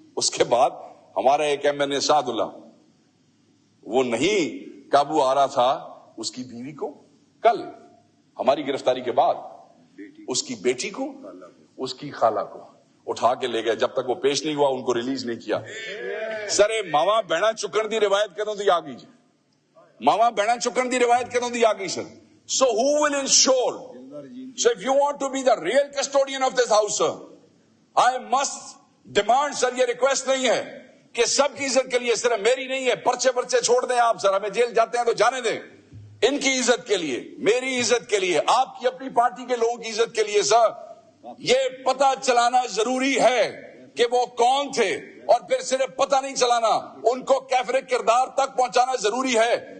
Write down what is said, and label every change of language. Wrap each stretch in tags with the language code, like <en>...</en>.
<ur>اس کے بعد ہمارا ایک MNA سعد اللہ, وہ نہیں قابو آ رہا تھا, اس کی بیوی کو کل ہماری گرفتاری کے بعد اس کی بیٹی کو, اس کی خالہ کو اٹھا کے لے گئے. جب تک وہ پیش نہیں ہوا ان کو ریلیز نہیں کیا.</ur> <pa>سر ماوا بہنا چکن دی روایت کدوں دی آ گئی جی, ماوا بہنا چکن دی روایت کدوں دی آ گئی سر.</pa> <en>So who will ensure? So if you want to be the real custodian of this house, sir, I must demand, sir,</en> <ur>یہ ریکویسٹ نہیں ہے کہ سب کی عزت کے لیے, صرف میری نہیں ہے, پرچے چھوڑ دیں آپ سر, ہمیں جیل جاتے ہیں تو جانے دیں. ان کی عزت کے لیے, میری عزت کے لیے, آپ کی اپنی پارٹی کے لوگوں کی عزت کے لیے سر یہ پتہ چلانا ضروری ہے کہ وہ کون تھے, اور پھر صرف پتہ نہیں چلانا, ان کو کیفر کردار تک پہنچانا ضروری ہے.</ur>